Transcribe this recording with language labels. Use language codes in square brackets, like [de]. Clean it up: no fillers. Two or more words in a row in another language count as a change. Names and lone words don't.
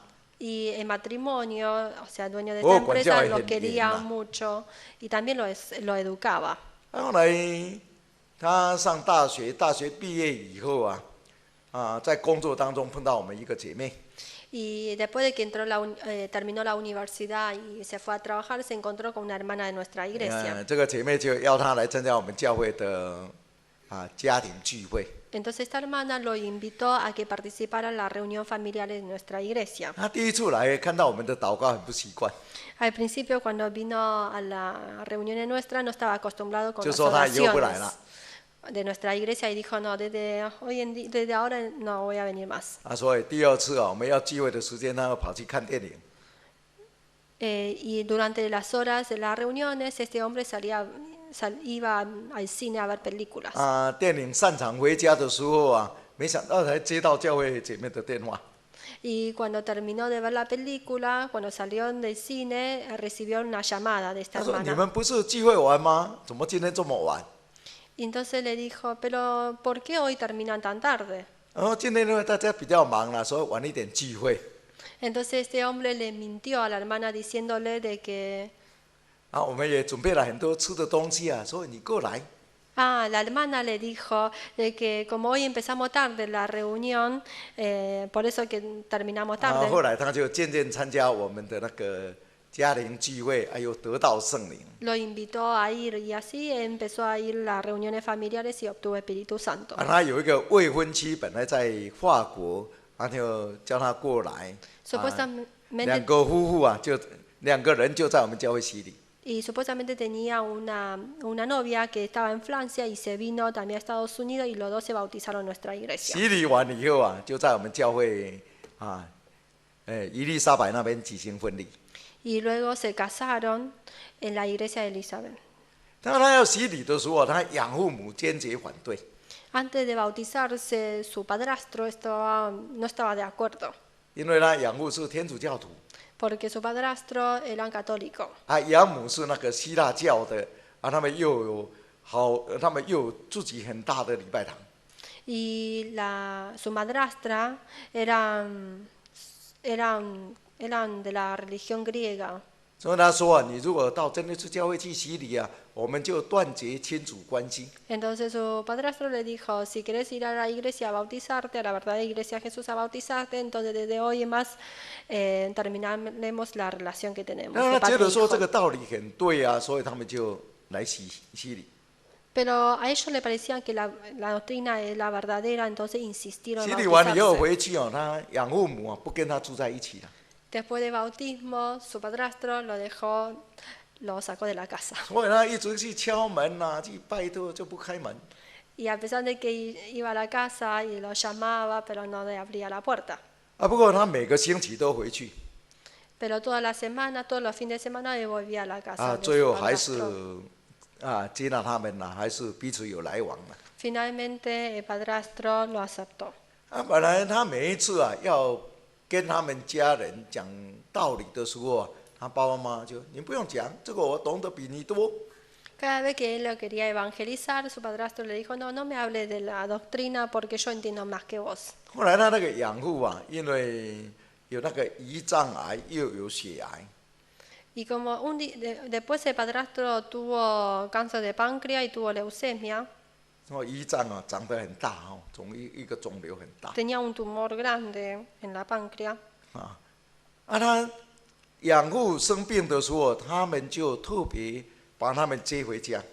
[es] Y el matrimonio, o sea, dueño de esta Oh, empresa, cuando ya lo es quería bien, mucho y también lo educaba. [zh] 后来他上大学，大学毕业以后啊，在工作当中碰到我们一个姐妹， [es] Y después de que terminó la universidad y se fue a trabajar, se encontró con una hermana de nuestra iglesia. [zh] 这个姐妹就邀他来参加我们教会的家庭聚会。 [es] Entonces esta hermana lo invitó a que participara en la reunión familiar de nuestra iglesia. [zh] 他第一次来看到我们的祷告很不习惯， [es] Al principio, cuando vino a la reunión nuestra, no estaba acostumbrado con [zh] 就 [es] las [zh] 说他以后不来 [es] oraciones [zh] 了。 [es] de nuestra iglesia y dijo, no, desde ahora no voy a venir más. [zh] 所以第二次我们要聚会的时间，他要跑去看电影。 [es] Y durante las horas de las reuniones, este hombre iba al cine a ver películas. [zh] 电影散场回家的时候没想到才接到教会姐妹的电话。 [es] Y cuando terminó de ver la película, cuando salió del cine, recibió una llamada de esta [zh] 他说：“你 [es] hermana. [zh] 们不是聚会完吗？怎么今天这么晚？” [es] Y entonces le dijo, pero ¿por qué hoy terminan tan tarde? [zh] 然后今天因为大家比较忙了，所以晚一点聚会。 [es] Entonces este hombre le mintió a la hermana diciéndole de que [zh] 我们也准备了很多吃的东西所以你过来。 [es] la hermana le dijo de que como hoy empezamos tarde la reunión, por eso que terminamos [zh] 后 [es] tarde. [zh] 来他就渐渐参加我们的那个家庭聚会，还有得到圣灵。 [es] Lo invitó a ir y así empezó a ir a las reuniones familiares y obtuvo Espíritu Santo. [zh] 他有一个未婚妻，本来在法国，他就叫他过来。 [es] Supuestamente, [zh] 两个夫妇就两个人就在我们教会洗礼。 [es] y supuestamente tenía una novia que estaba en Francia y se vino también a Estados Unidos y los dos se bautizaron en nuestra iglesia. [zh] 洗礼完以后就在我们教会伊丽莎白那边举行婚礼。 [es] Y luego se casaron en la iglesia de Elizabeth. [zh] 当他要洗礼的时候，他养父母坚决反对。 [es] Antes de bautizarse, su padrastro no estaba de acuerdo, [zh] 因为他养父是天主教徒， [es] porque su padrastro era católico [zh] 养母是那个希腊教的，他们又有自己很大的礼拜堂。 [es] y su madrastra eran de la religión griega. [zh] 所以他说你如果到真耶稣教会去洗礼我们就断绝亲属关系。 [es] Entonces su padrastro le dijo, si quieres ir a la iglesia a bautizarte, a la verdadera iglesia de Jesús a bautizarte, entonces desde hoy en más terminaremos la relación que tenemos. [zh] 那 [es] de [zh] 他觉 [es] padre [zh] 得 [es] e [zh] 说 [es] hijo. [zh] 这个道理很对所以他们就来洗礼。 [es] Pero a ellos le parecía que la doctrina es la verdadera, entonces insistieron [zh] 洗 [es] en [zh] 礼完以后 [es] bautizarse. [zh] 回去他养父母不跟他住在一起了。 [es] Después de bautismo, su padrastro lo sacó de la casa. [zh] 所以他一直去敲门去拜托就不开门。 [es] Y a pesar de que iba a la casa y lo llamaba, pero no le abría la puerta. [zh] 不过他每个星期都回去 [es] Pero toda la semana, todos los fines de semana, él volvía a la casa. de [zh] 最 [es] su [zh] 后还是 [es] padrastro. [zh] 接纳他们还是彼此有来往的。 [es] Finalmente, el padrastro lo aceptó. [zh] 本来他每一次要跟他们家人讲道理的时候他爸爸妈妈就你不用讲，这个我懂得比你多。 [es] Cada vez que él lo quería evangelizar, su padrastro le dijo, no me hable de la doctrina porque yo entiendo más que vos. [zh] 后来他那个养父因为有那个胰脏癌又有血癌， [es] Y como después el padrastro tuvo cáncer de páncreas y tuvo leucemia, [zh] 胰脏长得很大一个肿瘤很大。 [es] tenía un tumor grande en la páncreas. [zh] 他养父生病的时候，他们就特别把他们接回家。